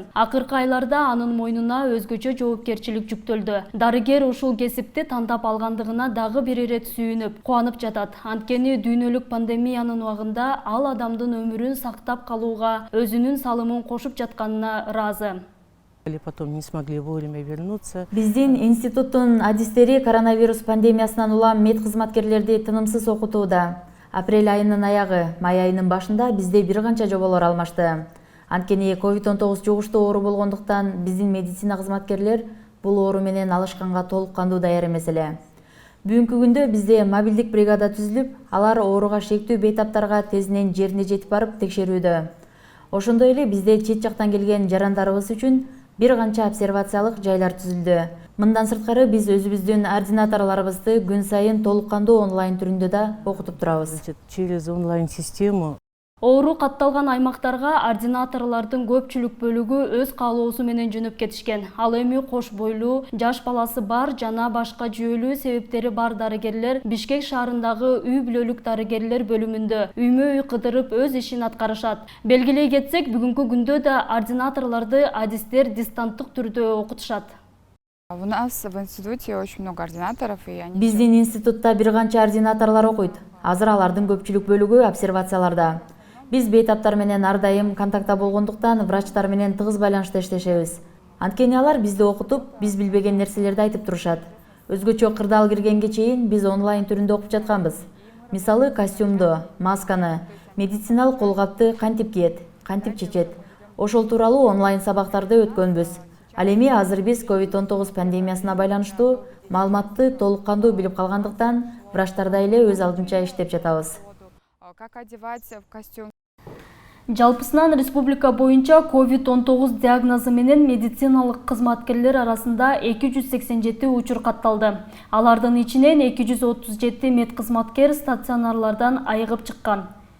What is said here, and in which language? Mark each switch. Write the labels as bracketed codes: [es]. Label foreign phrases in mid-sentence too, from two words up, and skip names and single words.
[ky] Акыркы айларда анын мойнуна өзгөчө жоопкерчилик жүктөлдү. Дарыгер ушул кесипти тандап алгандыгына дагы бир ирет сүйүнүп, кубанып жатат. Анткени дүйнөлүк пандемиянын убагында ал адамдын өмүрүн сактап калууга өзүнүн салымын кошуп жатканына ыраазы. [ru] Потом не смогли вовремя вернуться. [ky] Биздин институттун адистери коронавирус пандемиясынан улам мед кызматкерлерди тынымсыз окутууда. Апрель айынын аягы, май айынын башында бизде бир канча жоболор алмашты. Анткени COVID-19 жугуштуу оору болгондуктан биздин медицина кызматкерлер бул оору менен алышканга толук кандуу даяр эмес эле. Бүгүнкү күндө бизде мобилдик бригада түзүлүп, алар ооруга шектүү бейтаптарга тезинен жерине жетип барып текшерүүдө. Ошондой эле бизде чет жактан келген жарандарыбыз үчүн бир канча обсервациялык жайлар түзүлдү. Мындан сырткары биз өзүбүздүн ординаторлорубузду күн сайын толук кандуу онлайн түрүндө да окутуп турабыз. [ru] Через онлайн-систему. [ky] Оору катталган аймактарга ординаторлордун көпчүлүк бөлүгү өз каалоосу менен жөнөп кетишкен. Ал эми кош бойлуу, жаш баласы бар жана башка жүйөлүү себептери бар дарыгерлер Бишкек шаарындагы үй бүлөлүк дарыгерлер бөлүмүндө үймө-үй кыдырып өз ишин аткарышат. Белгилей кетсек, бүгүнкү күндө да ординаторлорду адистер дистанттык түрдө окутушат. [ru] У нас в институте очень много ординаторов, и они... [ky] Биздин институтта бир канча ординаторлор окуйт. Азыр алардын көпчүлүк бөлүгү обсервацияларда. Биз бейтаптар менен ар дайым контактта болгондуктан врачтар менен тыгыз байланышта иштешебиз. Анткени алар бизди окутуп, биз билбеген нерселерди айтып турушат. Өзгөчө кырдаал киргенге чейин биз онлайн түрүндө окуп жатканбыз. Мисалы, костюмду, масканы, медициналык колгапты кантип кийет, кантип чечет. Ошол тууралуу онлайн сабактарды өткөнбүз. Ал эми азыр биз COVID-19 пандемиясына байланыштуу маалыматты толук кандуу билип калгандыктан врачтарда эле өз алдынча иштеп жатабыз. [ru] Как одевать в костюм? [ky] Жалпысынан республика боюнча COVID-19 диагнозу менен медициналык кызматкерлер арасында 287 учур катталды. Алардын ичинен 237 мед кызматкер стационарлардан айыгып чыккан.